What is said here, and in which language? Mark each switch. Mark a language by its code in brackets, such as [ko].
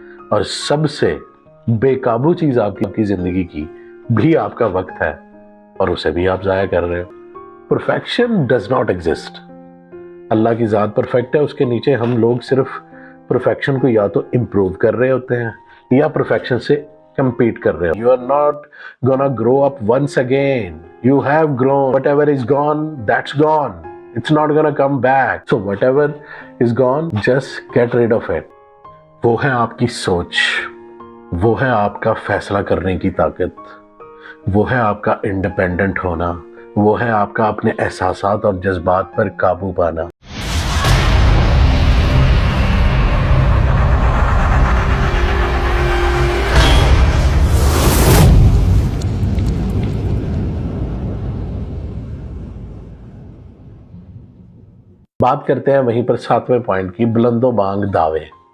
[ur] اور سب سے بے قابو چیز آپ کی زندگی کی بھی آپ کا وقت ہے، اور اسے بھی آپ ضائع کر رہے ہو۔ [en] Perfection does not exist. [ur] اللہ کی ذات پرفیکٹ ہے، اس کے نیچے ہم لوگ صرف پرفیکشن کو یا تو امپروو کر رہے ہوتے ہیں یا پرفیکشن سے کمپیٹ کر رہے ہو۔ [en] You are not gonna grow up once again. You have grown. Whatever is gone, that's gone. It's not gonna come back. So whatever is gone, just get rid of it. [ur] وہ ہے آپ کی سوچ، وہ ہے آپ کا فیصلہ کرنے کی طاقت، وہ ہے آپ کا انڈیپینڈنٹ ہونا، وہ ہے آپ کا اپنے احساسات اور جذبات پر قابو پانا۔ بات کرتے ہیں وہیں پر 7ویں پوائنٹ کی، بلند و بانگ دعوے۔